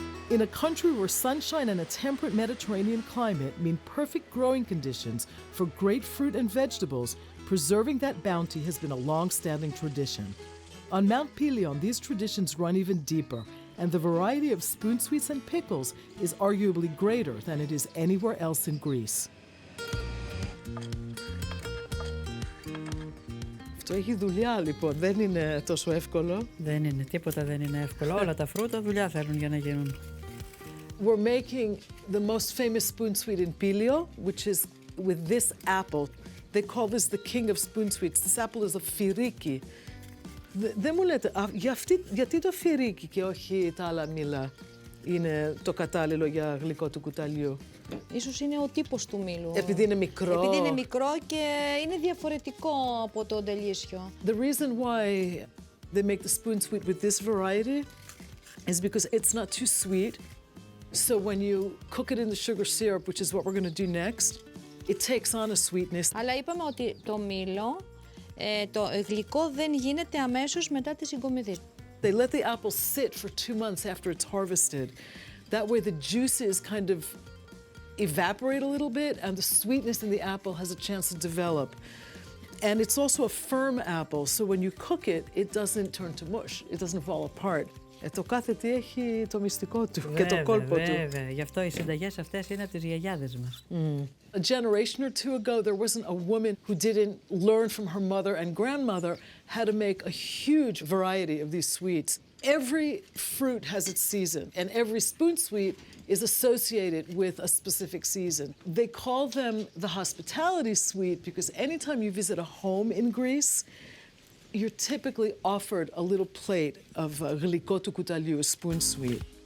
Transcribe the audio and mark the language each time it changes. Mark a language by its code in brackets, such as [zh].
[en] In a country where sunshine and a temperate Mediterranean climate mean perfect growing conditions for great fruit and vegetables, preserving that bounty has been a long-standing tradition. On Mount Pelion, these traditions run even deeper, and the variety of spoon sweets and pickles is arguably greater than it is anywhere else in Greece. [el] Αυτό έχει δουλειά, λοιπόν. Δεν είναι τόσο εύκολο. Δεν είναι, τίποτα δεν είναι εύκολο. Όλα τα φρούτα δουλειά θέλουν για να γίνουν. [en] We're making the most famous spoon sweet in Pelion, which is with this apple. They call this the king of spoon sweets. This apple is a φιρίκι. [el] Δεν μου λέτε, γιατί το φιρίκι και όχι τα άλλα μήλα είναι το κατάλληλο για γλυκό του κουταλιού? Ίσως είναι ο τύπος του μήλου. Επειδή είναι μικρό. Επειδή είναι μικρό και είναι διαφορετικό από το ντελίσιο. [en] The reason why they make the spoon sweet with this variety is because it's not too sweet. So when you cook it in the sugar syrup, which is what we're going to do next, it takes on a sweetness. [el] Αλλά είπαμε ότι το μήλο, το γλυκό δεν γίνεται αμέσως μετά τη συγκομιδή. [en] They let the apple sit for 2 months after it's harvested. That way the juices kind of evaporate a little bit and the sweetness in the apple has a chance to develop. And it's also a firm apple, so when you cook it, it doesn't turn to mush. It doesn't fall apart. [el] Το κάθε τι έχει το μυστικό του και το κόλπο του. Βέβαια, γι' αυτό οι συνταγές αυτές είναι από τις γιαγιάδες μας. [en] A generation or two ago, there wasn't a woman who didn't learn from her mother and grandmother how to make a huge variety of these sweets. Every fruit has its season, and every spoon sweet is associated with a specific season. They call them the hospitality sweet because anytime you visit a home in Greece, you're typically offered a little plate of γλυκό του κουταλιού, a spoon sweet.